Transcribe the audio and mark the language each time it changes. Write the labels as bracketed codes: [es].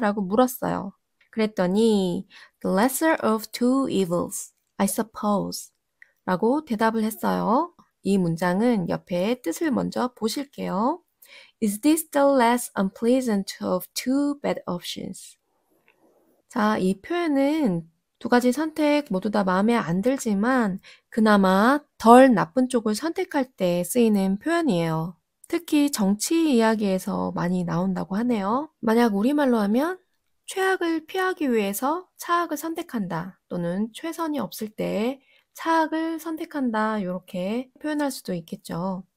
[ko] 라고 물었어요. 그랬더니 [en] The lesser of two evils, I suppose [ko] 라고 대답을 했어요. 이 문장은 옆에 뜻을 먼저 보실게요. [en] Is this the less unpleasant of two bad options? [ko] 자, 이 표현은 두 가지 선택 모두 다 마음에 안 들지만 그나마 덜 나쁜 쪽을 선택할 때 쓰이는 표현이에요. 특히 정치 이야기에서 많이 나온다고 하네요. 만약 우리말로 하면 최악을 피하기 위해서 차악을 선택한다 또는 최선이 없을 때 차악을 선택한다 이렇게 표현할 수도 있겠죠.